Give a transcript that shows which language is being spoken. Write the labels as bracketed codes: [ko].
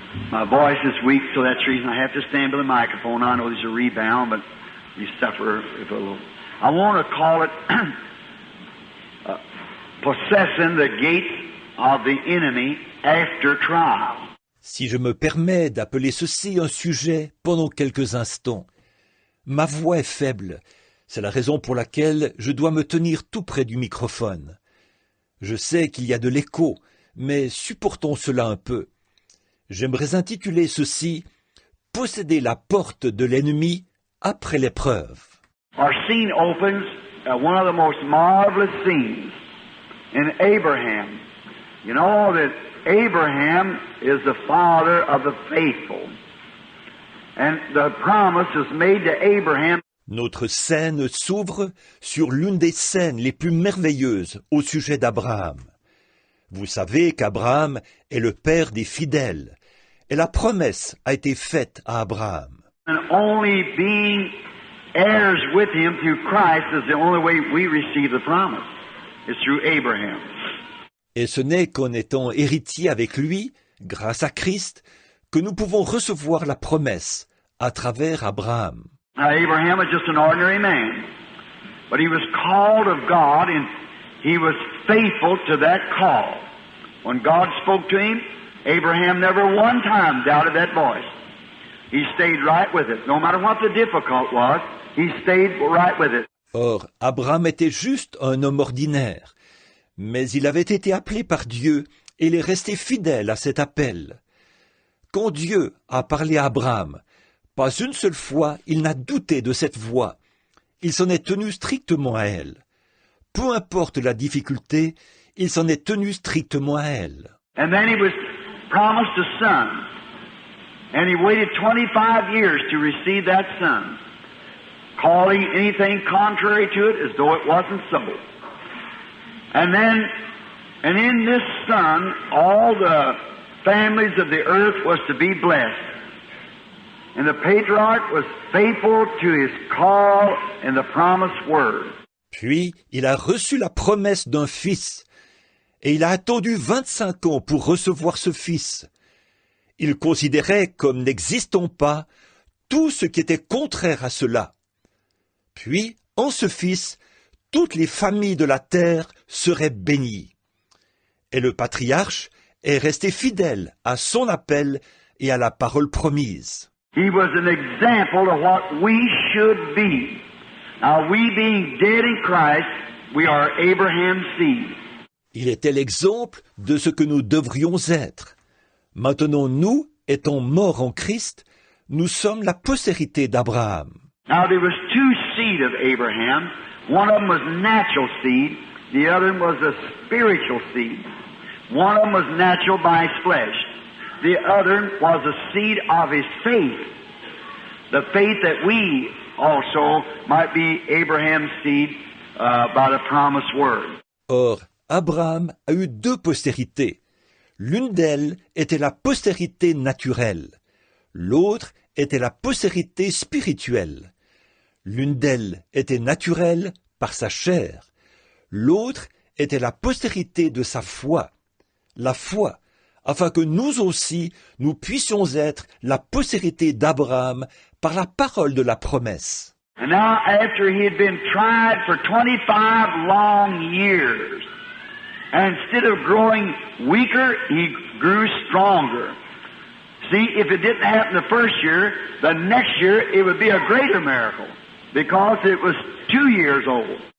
[en] My voice is weak, so that's the reason I have to stand by the microphone. I know there's a rebound, but you suffer if a little. I want to call it possessing the gates of the enemy after trial. [fr] Si je me permets d'appeler ceci un sujet pendant quelques instants, ma voix est faible. C'est la raison pour laquelle je dois me tenir tout près du microphone. Je sais qu'il y a de l'écho, mais supportons cela un peu. J'aimerais intituler ceci « Posséder la porte de l'ennemi après l'épreuve ». [en] Our scene opens at one of the most marvelous scenes in Abraham. You know that Abraham is the father of the faithful. And the promise is made to Abraham. [fr] Notre scène s'ouvre sur l'une des scènes les plus merveilleuses au sujet d'Abraham. Vous savez qu'Abraham est le père des fidèles, et la promesse a été faite à Abraham. [en] And only being heirs with him through Christ is the only way we receive the promise. It's through Abraham. [fr] Et ce n'est qu'en étant héritier avec lui, grâce à Christ, que nous pouvons recevoir la promesse à travers Abraham. [en] Now, Abraham was just an ordinary man, but he was called of God, and he was faithful to that call. When God spoke to him, Abraham never one time doubted that voice. He stayed right with it. No matter what the difficult was, he stayed right with it. [fr] Or, Abraham était juste un homme ordinaire, mais il avait été appelé par Dieu et il est resté fidèle à cet appel. Quand Dieu a parlé à Abraham, pas une seule fois il n'a douté de cette voix. Il s'en est tenu strictement à elle. Peu importe la difficulté, il s'en est tenu strictement à elle. [en] And then he was promised a son. And he waited 25 years to receive that son, calling anything contrary to it as though it wasn't so. And in this son, all the families of the earth was to be blessed. And the patriarch was faithful to his call and the promised word. [fr] Puis il a reçu la promesse d'un fils, et il a attendu 25 ans pour recevoir ce fils. Il considérait comme n'existant pas tout ce qui était contraire à cela. Puis, en ce fils, toutes les familles de la terre seraient bénies. Et le patriarche est resté fidèle à son appel et à la parole promise. [en] He was an example of what we should be. Now, we being dead in Christ, we are Abraham's seed. [fr] Il était l'exemple de ce que nous devrions être. Maintenant, nous, étant morts en Christ, nous sommes la postérité d'Abraham. [en] Now, there was two seed of Abraham. One of them was natural seed. The other was a spiritual seed. One of them was natural by his flesh. The other was a seed of his faith. The faith that we also might be Abraham's seed by the promised word. [fr] Or, Abraham a eu deux postérités. L'une d'elles était la postérité naturelle. L'autre était la postérité spirituelle. L'une d'elles était naturelle par sa chair. L'autre était la postérité de sa foi. La foi, afin que nous aussi, nous puissions être la postérité d'Abraham par la parole de la promesse. [en] And now, after he had been tried for 25 long years, and instead of growing weaker, he grew stronger. See, if it didn't happen the first year, the next year it would be a greater miracle, because it was 2 years old.